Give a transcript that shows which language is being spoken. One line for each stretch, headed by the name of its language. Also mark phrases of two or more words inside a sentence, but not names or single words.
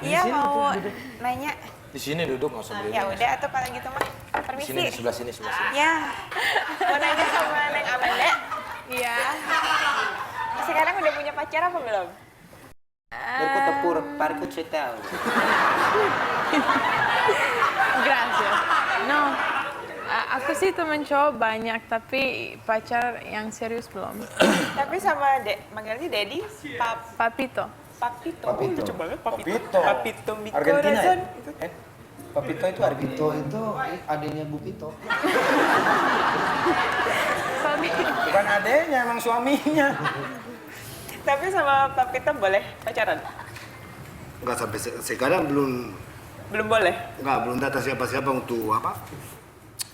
Indonesian: Iya, sini, mau duduk. nanya. Di sini duduk nggak usah berdiri. Ya udah, atau kalau gitu mah Di permisi. sini, di sebelah sini. Ya, mau nanya sama Neng Amanda. Iya. Sekarang udah punya pacar apa belum? Berku tepur, parku cetel.
Spanish: Gracias. No.
Indonesian: Aku sih temen cowok banyak, tapi pacar yang serius belum. Tapi sama manggilnya Daddy, Papito. Papito. Lucu banget Papito.
Spanish: mi
Indonesian: Argentina ya?
Spanish: corazón.
Indonesian: Papito itu Argentina. Pito itu adiknya Bu Pito. Sorry. Bukan adenya, emang suaminya. Tapi sama Papito boleh pacaran? Enggak sampai sekarang belum Belum boleh? datang siapa-siapa untuk apa?